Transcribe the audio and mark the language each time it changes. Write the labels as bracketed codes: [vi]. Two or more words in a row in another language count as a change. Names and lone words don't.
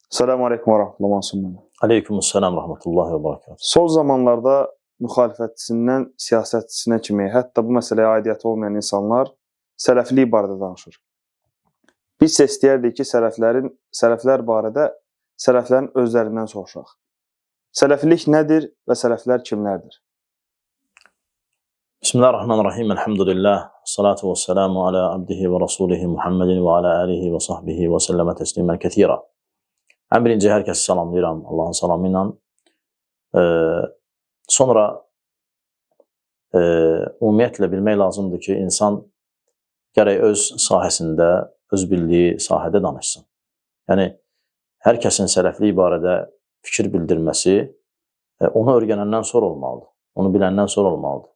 [ar] السلام عليكم ورحمة الله. وعليكم السلام ورحمة الله وبركاته. [az] Son zamanlarda müxalifətçisindən siyasətçisinə kimi, hətta bu məsələyə aidiyyəti olmayan insanlar sələflik barədə danışır. Biz isə istəyərdik ki, sələflər barədə sələflərin özlərindən soruşaq. Sələflik nədir və sələflər kimlərdir? Bismillahirrahmanirrahim. Elhamdülillah. [ar] الصلاة والسلام على عبده ورسوله محمد وعلى آله وصحبه وسلم تسليما كثيرا. [az] Ən birinci hər kəsi salamlayıram Allahın salamı ilə. Sonra ümumiyyətlə bilmək lazımdır ki, insan gərək öz sahəsində, öz bildiyi sahədə danışsın. Yəni, hər kəsin sələflik barədə fikir bildirməsi onu öyrənəndən sonra olmalıdır, onu biləndən sonra olmalıdır.